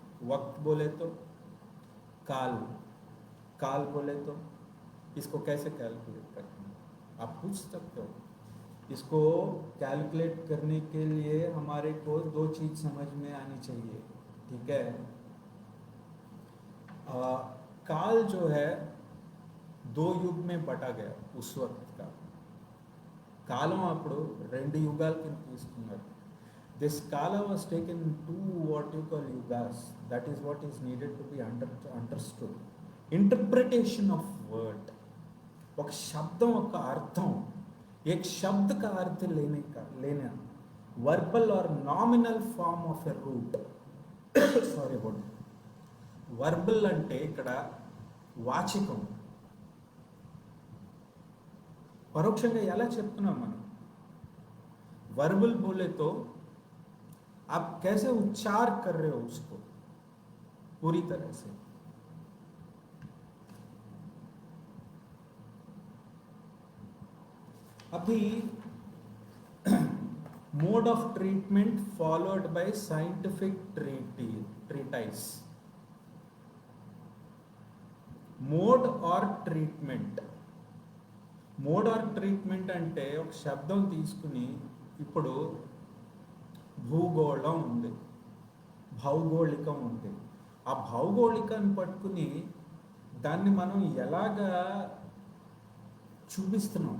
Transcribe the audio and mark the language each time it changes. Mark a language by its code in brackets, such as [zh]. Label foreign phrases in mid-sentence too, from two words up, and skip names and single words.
[hi] वक्त बोले तो काल बोले तो इसको कैसे कैलकुलेट करते हैं आप पूछ सकते हो। इसको कैलकुलेट करने के लिए हमारे को दो चीज समझ में आनी चाहिए, ठीक है। काल जो है दो युग में बटा गया उस वक्त का। [te] కాలం అప్పుడు రెండు యుగాల కింద తీసుకున్నారు. [en] this kala was taken to what you call yugas. that is what is needed to be understood. interpretation of word, [te] ఒక శబ్దం ఒక అర్థం, [hi] एक शब्द का अर्थ लेना वर्बल और [en] nominal form of a root. [te] సారీ అబౌట్ వర్బల్ అంటే ఇక్కడ వాచికం, పరోక్షంగా ఎలా చెప్తున్నాం మనం. [hi] वर्बल बोले तो आप कैसे उच्चार कर रहे हो उसको पूरी तरह से. [en] अभी mode of treatment followed by scientific treatise. mode or treatment. mode or treatment [te] అంటే ఒక శబ్దం తీసుకుని, ఇప్పుడు భూగోళం ఉంది, భౌగోళికం ఉంది. ఆ భౌగోళికాన్ని పట్టుకుని దాన్ని మనం ఎలాగా చూపిస్తున్నాం.